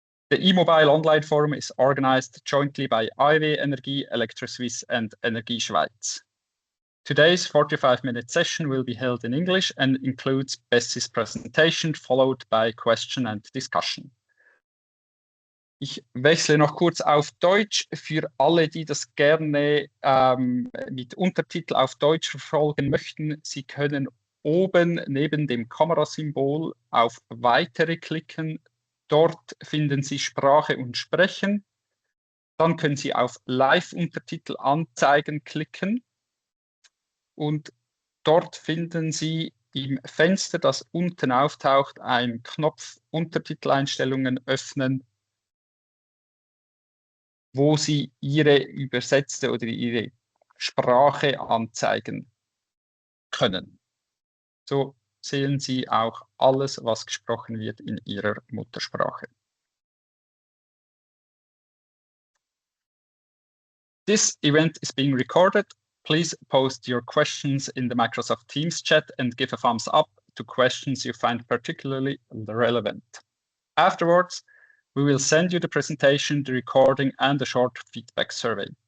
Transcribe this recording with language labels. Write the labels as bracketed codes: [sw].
[en] The eMobile online forum is organized jointly by IW Energie, ElectroSuisse, and Energie Schweiz. Today's 45-minute session will be held in English and includes Bessi's presentation, followed by question and discussion. [de] Ich wechsle noch kurz auf Deutsch für alle, die das gerne mit Untertitel auf Deutsch verfolgen möchten. Sie können oben neben dem Kamerasymbol auf Weitere klicken. Dort finden Sie Sprache und Sprechen. Dann können Sie auf Live-Untertitel anzeigen klicken. Und dort finden Sie im Fenster, das unten auftaucht, einen Knopf Untertiteleinstellungen öffnen, wo Sie Ihre übersetzte oder Ihre Sprache anzeigen können. So sehen Sie auch alles, was gesprochen wird in Ihrer Muttersprache. [en] This event is being recorded. Please post your questions in the Microsoft Teams chat and give a thumbs up to questions you find particularly relevant. Afterwards, we will send you the presentation, the recording, and a short feedback survey.